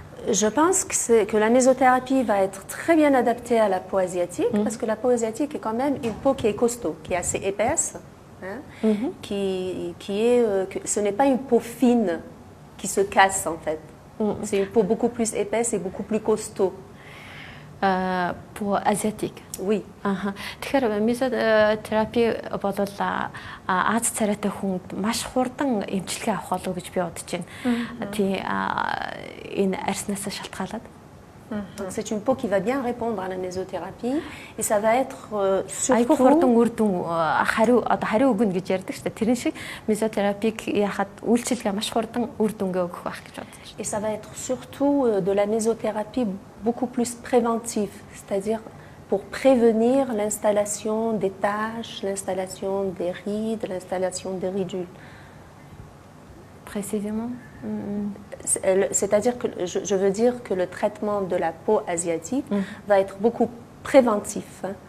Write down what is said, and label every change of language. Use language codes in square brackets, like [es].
[fr] Je pense que la mésothérapie va être très bien adaptée à la peau asiatique parce que la peau asiatique est quand même une peau qui est costaud, qui est assez épaisse, hein, ce n'est pas une peau fine qui se casse en fait. C'est une peau beaucoup plus épaisse et beaucoup plus costaud. Peau asiatique. Oui. [mn] Тэгэхээр мезотерапи бол Аз царайтай хүнд маш хурдан эмчилгээ авах болов гэж би бодож байна. Тийм энэ арьснаас шалтгаалаад. [fr] C'est une peau qui va bien répondre à la mésothérapie et ça va être surtout [mn] хурдан үр дүн хариу өгнө гэж ярьдаг шүү дээ. Тэрэн шиг мезотерапиг яхад үйлчилгээ маш хурдан үр дүнгээ өгөх байх гэж бодож байна. [fr] Et ça va être surtout de la mésothérapie beaucoup plus préventive, c'est-à-dire pour prévenir l'installation des taches, l'installation des rides, l'installation des ridules. Précisément. C'est-à-dire que je veux dire que le traitement de la peau asiatique va être beaucoup préventif, hein.